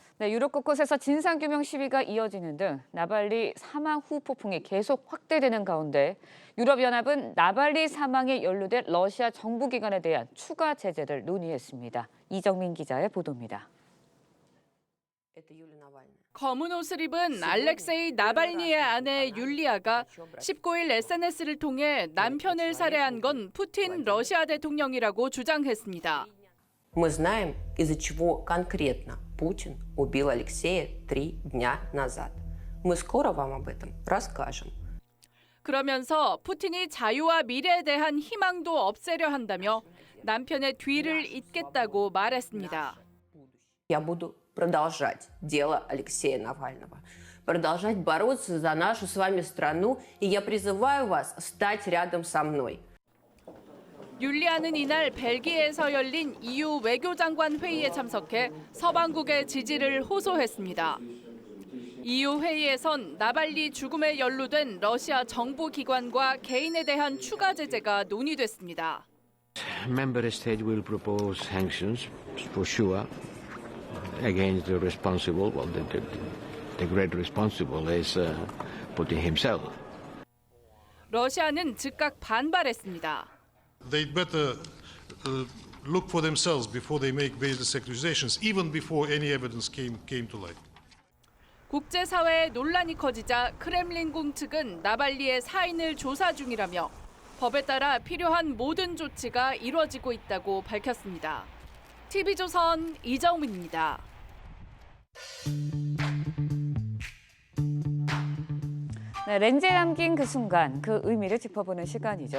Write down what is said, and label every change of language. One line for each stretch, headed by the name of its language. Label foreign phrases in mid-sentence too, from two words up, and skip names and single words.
Korean: 네, 유럽 곳곳에서 진상규명 시위가 이어지는 등 나발리 사망 후 폭풍이 계속 확대되는 가운데 유럽연합은 나발리 사망에 연루된 러시아 정부기관에 대한 추가 제재를 논의했습니다. 이정민 기자의 보도입니다. 검은 옷을 입은 알렉세이 나발니의 아내 율리아가 19일 SNS를 통해 남편을 살해한 건 푸틴 러시아 대통령이라고 주장했습니다.
Russian: Мы знаем, из-за чего конкретно Путин убил Алексея 3 дня назад. Мы скоро вам об этом расскажем.
Korean: 그러면서 푸틴이 자유와 미래에 대한 희망도 없애려 한다며 남편의 뒤를 잇겠다고 말했습니다.
Russian: Я буду продолжать дело Алексея Навального, продолжать бороться за нашу с вами страну, и я призываю вас стать рядом со мной.
Korean: 율리아는 이날 벨기에에서 열린 EU 외교장관 회의에 참석해 서방국의 지지를 호소했습니다. EU 회의에선 나발리 죽음에 연루된 러시아 정부 기관과 개인에 대한 추가 제재가 논의됐습니다.
English: Member state will propose sanctions for sure against the responsible. Well, the great responsible is Putin himself.
Korean: 러시아는 즉각 반발했습니다.
English: They'd better look for themselves before they make baseless accusations, even before any evidence came to light.
Korean: 국제사회에 논란이 커지자 크렘린궁 측은 나발리의 사인을 조사 중이라며 법에 따라 필요한 모든 조치가 이루어지고 있다고 밝혔습니다. TV조선 이정민입니다. 네, 렌즈에 담긴 그 순간, 그 의미를 짚어보는 시간이죠.